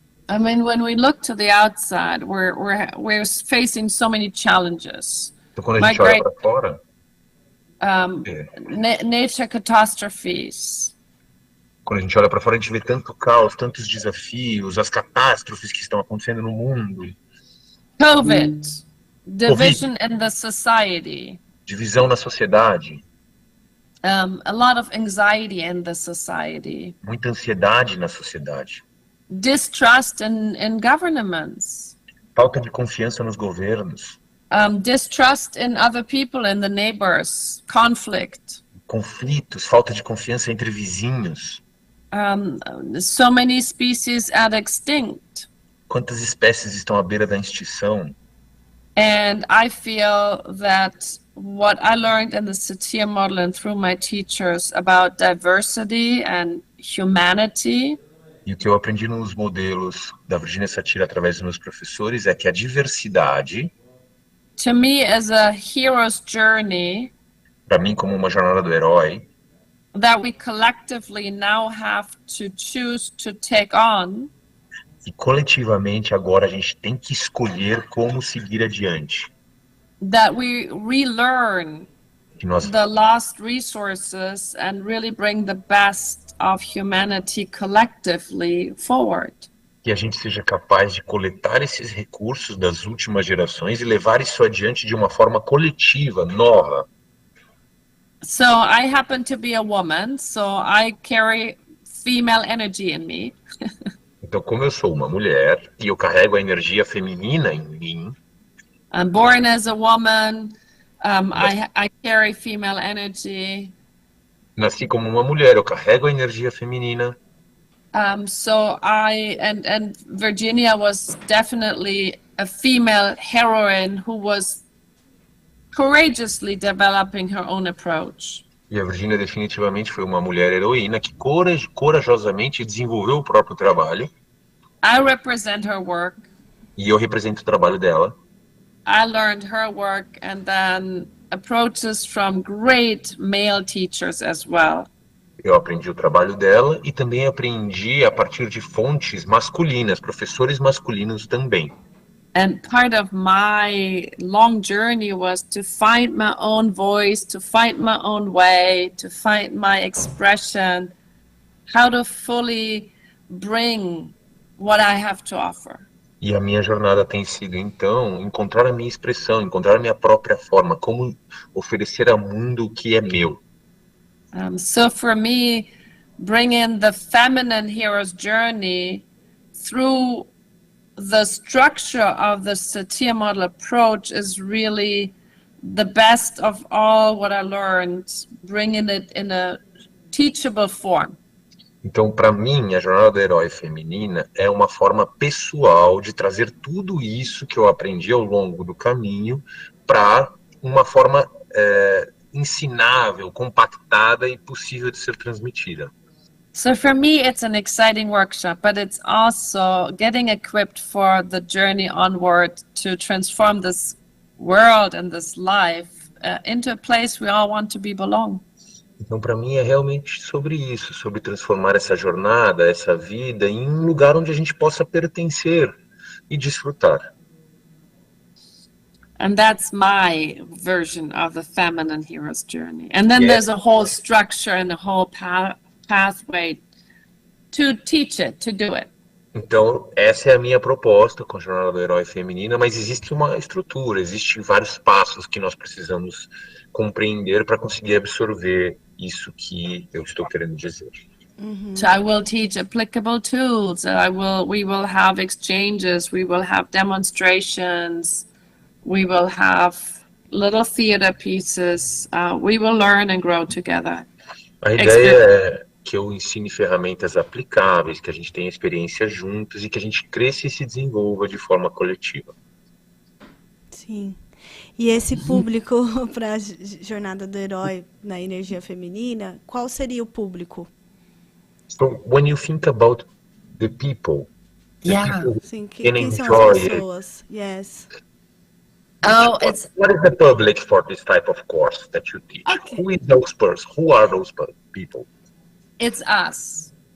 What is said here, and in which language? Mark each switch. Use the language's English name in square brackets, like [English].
[English] I mean, when we look to the outside, we're facing so many challenges. [Portuguese] Então, quando a gente olha para fora, [English] Nature catastrophes. [Portuguese] quando a gente olha para fora, a gente vê tanto caos, tantos desafios, as catástrofes que estão acontecendo no mundo. [English] COVID, division in the society, [Portuguese] Divisão na sociedade, [English] a lot of anxiety in the society, [Portuguese] muita ansiedade na sociedade, [English] distrust in governments, [Portuguese] falta de confiança nos governos, [English] distrust in other people, in the neighbors, conflict. [Portuguese] conflitos, falta de confiança entre vizinhos. [English] So many species at extinct. [Portuguese] Quantas espécies estão à beira da extinção? [English] And I feel that what I learned in the Satir model and through my teachers about diversity and humanity. [Portuguese] E o que eu aprendi nos modelos da Virginia Satir através dos meus professores é que a diversidade, [English] To me, is a hero's journey [Portuguese] para mim, como uma jornada do herói, [English] that we collectively now have to choose to take on. [Portuguese] e coletivamente agora a gente tem que escolher como seguir adiante. [English] That we relearn [Portuguese] Que nós [English] the lost resources and really bring the best of humanity collectively forward. [Portuguese] que a gente seja capaz de coletar esses recursos das últimas gerações e levar isso adiante de uma forma coletiva, nova. [English] So I happen to be a woman, so I carry female energy in me. [Portuguese] Então, como eu sou uma mulher e eu carrego a energia feminina em mim, [English] I'm born as a woman. I carry female energy. [Portuguese] nasci como uma mulher, eu carrego a energia feminina. [English] So and Virginia was definitely a female heroine who was courageously developing her own approach. [Portuguese] E a Virginia definitivamente foi uma mulher heroína que corajosamente desenvolveu o próprio trabalho. [English] I represent her work. [Portuguese] E eu represento o trabalho dela. [English] I learned her work and then approaches from great male teachers as well. [Portuguese] Eu aprendi o trabalho dela e também aprendi a partir de fontes masculinas, professores masculinos também. [English] And part of my long journey was to find my own voice, to find my own way, to find my expression, how to fully bring what I have to offer. [Portuguese] E a minha jornada tem sido, então, encontrar a minha expressão, encontrar a minha própria forma, como oferecer ao mundo o que é meu. [English] So for me, bringing the feminine hero's journey through the structure of the Satir model approach is really the best of all what I learned, bringing it in a teachable form. [Portuguese] Então, para mim, a jornada do herói feminina é uma forma pessoal de trazer tudo isso que eu aprendi ao longo do caminho para uma forma ensinável, compactada e possível de ser transmitida. [English] So for me, it's an exciting workshop, but it's also getting equipped for the journey onward to transform this world and this life into a place we all want to belong. [Portuguese] Então, para mim, é realmente sobre isso, sobre transformar essa jornada, essa vida, em um lugar onde a gente possa pertencer e desfrutar. [English] And that's my version of the feminine hero's journey. And then there's a whole structure and a whole pathway to teach it, to do it. [Portuguese] Então, essa é a minha proposta com a jornada do herói feminina, mas existe uma estrutura, existem vários passos que nós precisamos compreender para conseguir absorver isso que eu estou querendo dizer. [English] So I will teach applicable tools. We will have exchanges. We will have demonstrations. We will have little theater pieces. We will learn and grow together. [Portuguese] A ideia é que eu ensine ferramentas aplicáveis, que a gente tenha experiência juntos e que a gente cresça e se desenvolva de forma coletiva. Sim. E esse público para a jornada do herói na energia feminina, qual seria o público? [English] So when you think about the people, [Portuguese] Sim, [English] can [Portuguese] quem são [English] enjoy [Portuguese] as [English] it. [Portuguese] pessoas? [English] Yes. What is the public for this type of course that you teach? Okay. Who is those persons? Who are those people? It's us,